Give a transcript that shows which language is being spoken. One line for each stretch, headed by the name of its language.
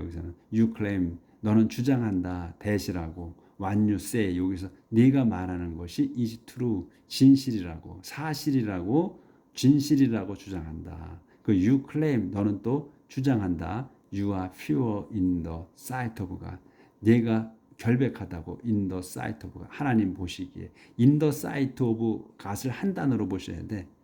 Korean: 여기서는 you claim 너는 주장한다 대시라고
English: what you say
Korean: 여기서 네가 말하는 것이
English: is true
Korean: 진실이라고 사실이라고 진실이라고 주장한다. 그 you claim 너는 또 주장한다.
English: You are pure in the sight of God.
Korean: 네가 결백하다고
English: in the sight of God.
Korean: 하나님 보시기에
English: in the sight of God
Korean: 을 한 단어로 보셔야 돼.